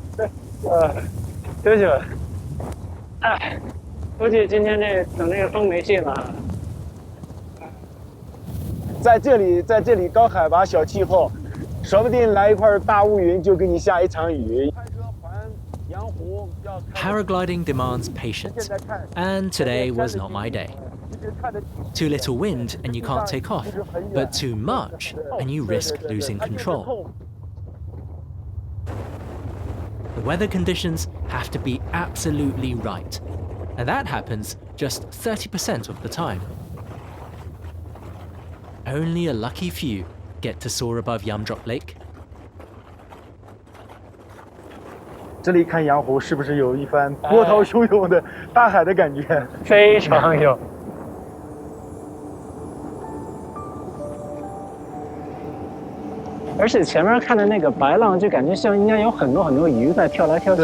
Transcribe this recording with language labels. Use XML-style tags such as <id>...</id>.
<zh>对，对。估计今天等这个风没劲了。在这里高海拔小气候，说不定来一块大乌云就给你下一场雨。</zh> <en>Paragliding demands patience, and today was not my day. Too little wind and you can't take off, but too much and you risk losing control. The weather conditions have to be absolutely right, and that happens just 30% of the time. Only a lucky few get to soar above Yamdrok Lake.</en> <zh>这里看羊湖是不是有一番波涛汹涌的大海的感觉？非常有。而且前面看的那个白浪，就感觉像应该有很多鱼在跳来跳去。</zh>